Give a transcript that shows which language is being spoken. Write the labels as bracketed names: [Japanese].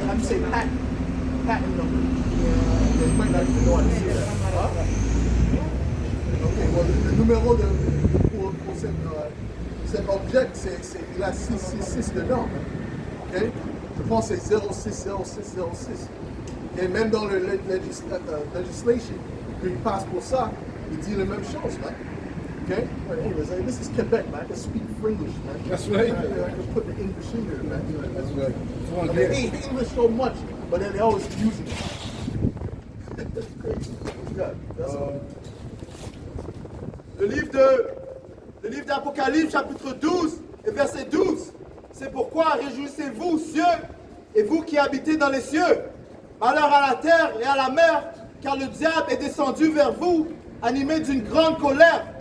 [English] How do you say patent number? You might not even know how to say that. Huh? Okay, well, [French] le numéro pour cet objet, il a 666 dedans. Ok? Je pense que c'est 060606. Et même dans le legislation qu'il passe pour ça, il dit la même chose, man. [English] Okay? But anyways, this is Quebec, man. I can speak English, man. That's right. I can put the English in there, man. That's right. That's one I mean, good. they hate English so much, but then they always use it. That's crazy. Yeah, that's all. [French] Le livre d'Apocalypse, chapitre 12 et verset 12. C'est pourquoi réjouissez-vous, cieux, et vous qui habitez dans les cieux. Malheur à la terre et à la mer, car le diable est descendu vers vous, animé d'une grande colère.